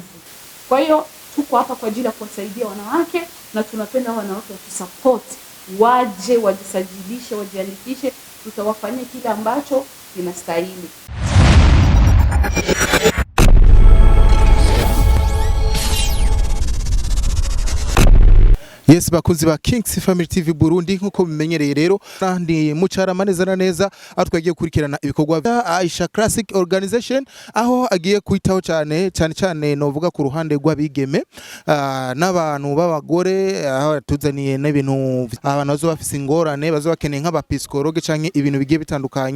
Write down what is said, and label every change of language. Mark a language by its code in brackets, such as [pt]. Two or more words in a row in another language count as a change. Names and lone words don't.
[sw] Kwa hiyo tuko hapa kwa ajili ya kuwasaidia wanawake, na tunapenda wanawake watusupport, waje wajisajilishe, wajiandikishe, tutawafanyia kile ambacho kinastahili. [rn] Yes, bakunzi ba Kings Family TV Burundi, nkuko bimenyereye rero ndi mucara neza na neza atwagiye kurikirana ibikorwa bya Aisha Classic Organization, aho agiye kwitaho cyane novuga ku ruhande rw'abigeme n'abantu b'abagore, aho tuzaniye n'ibintu abantu bazo bafise ingorane, bazo bakeneye nk'abapsikologe canke ibintu bigiye bitandukanye.